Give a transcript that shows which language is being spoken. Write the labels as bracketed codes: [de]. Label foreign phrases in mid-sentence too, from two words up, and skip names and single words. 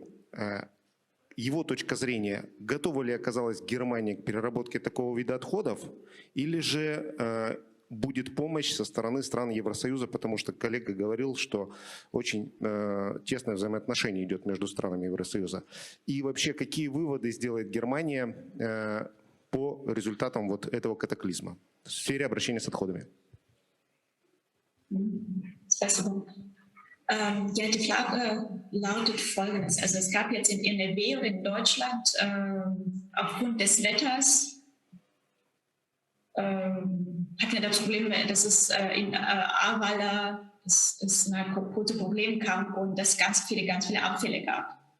[ru] Его точка зрения, готова ли оказалась Германия к переработке такого вида отходов, или же будет помощь со стороны стран Евросоюза, потому что коллега говорил, что очень тесное взаимоотношение идет между странами Евросоюза. И вообще, какие выводы сделает Германия по результатам вот этого катаклизма в сфере обращения с отходами? Спасибо. [de] Ja, die Frage lautet folgendes. Also es gab jetzt in NRW oder in Deutschland aufgrund des Wetters hatten wir das Problem, dass es in Ahrweiler es ein großes Problem kam und es ganz viele Abfälle gab.